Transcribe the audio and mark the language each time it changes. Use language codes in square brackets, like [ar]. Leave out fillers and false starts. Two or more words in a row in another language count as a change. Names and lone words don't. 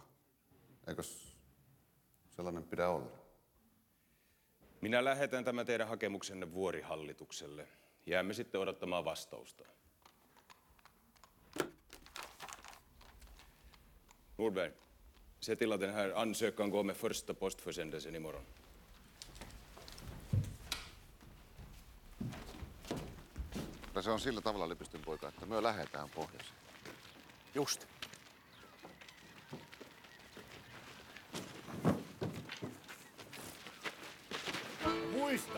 [fi] Eikös sellainen pidä olla? Minä lähetän tämän teidän hakemuksenne Vuorihallitukselle. Jäämme sitten odottamaan vastausta. [sv] Nordberg, se till att den här ansökan går med första postförsändelsen imorgon. [fi] Kyllä se on sillä tavalla, Lepistön poika, että me lähdetään pohjoiseen. Just. Muista!